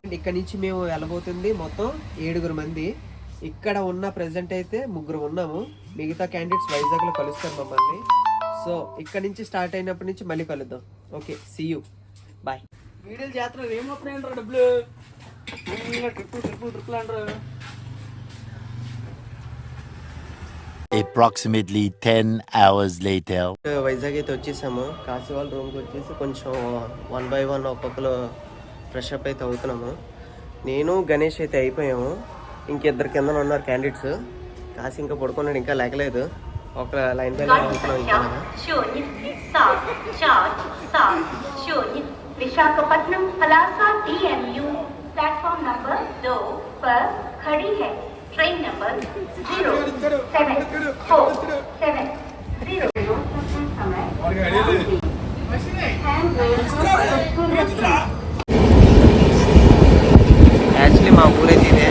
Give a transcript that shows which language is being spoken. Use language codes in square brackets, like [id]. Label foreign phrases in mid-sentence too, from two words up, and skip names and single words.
[te] ఇక్కడ నుంచి మేము వెళ్ళబోతుంది మొత్తం 7 మంది. ఇక్కడ ఉన్న ప్రెసెంట్ అయితే 3 ఉన్నాము. మిగతా క్యాండిడేట్స్ వైజాగ్ లో కలుస్తారు మమ్మల్ని. సో ఇక్కడ నుంచి స్టార్ట్ అయినప్పటి నుంచి మళ్ళీ కలుద్దాం. [en] Okay, see you, bye. [te] వీడియోలు చేస్తున్నారు, ఏమవుతున్నాయంటారు డబ్బులు ట్రిప్పులు అంటారు. [en] Approximately 10 hours later. [te] వైజాగ్ అయితే వచ్చేసాము. కాశీ వాళ్ళ రూమ్కి వచ్చేసి కొంచెం 1 by 1 ఒక్కొక్కరు [en] fresh up [te] అయితే అవుతున్నాము. నేను గణేష్ అయితే అయిపోయాము. ఇంకిద్దరు కింద ఉన్నారు క్యాండిడేట్స్. కాశీ ఇంకా పడుకున్నాడు, ఇంకా లేకలేదు. ఒక [en] line by line [te] అవుతున్నాం. ఇంకా [hi] विशाखापट्टनम पलासा DMU [en] platform number [hi] 2 पर खड़ी है ट्रेन नंबर 07470 समय [te] యాక్చువల్లీ మా ఊరైతే ఇదే.